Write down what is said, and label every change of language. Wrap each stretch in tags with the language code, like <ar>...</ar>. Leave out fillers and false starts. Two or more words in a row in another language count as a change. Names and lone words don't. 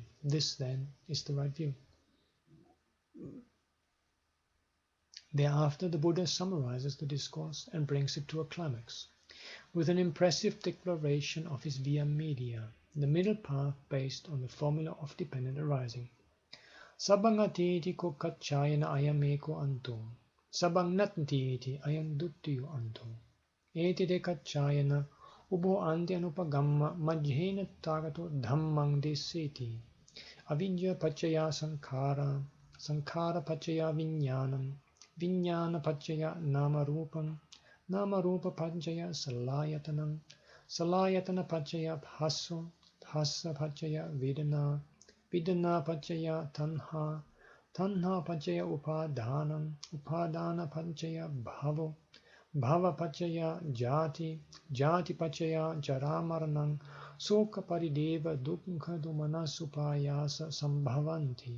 <en>This, then, is the right view. Thereafter, the Buddha summarizes the discourse and brings it to a climax, with an impressive declaration of his via media, the middle path based on the formula of dependent arising.</en> <pi>Sabang atiti ko kachayana ayameko anto. Sabang natiti ayam duttiyo anto. Eti de kachayana ubo anti anupagamma majhena tagato dhammang deseti. Avidya pachaya sankhara, sankhara pachaya viññāṇam, viññāna pachaya namarupam, namarupa pachaya salayatanam, salayatana pachaya bhasso, bhassa pachaya vedana, vidana pachaya tanha, tanha pachaya upadhanam, upadhana pachaya bhavo, bhava pachaya jati, jati pachaya jaramaranam, soka parideva dukkha dumanasupayasa sambhavanti.</pi>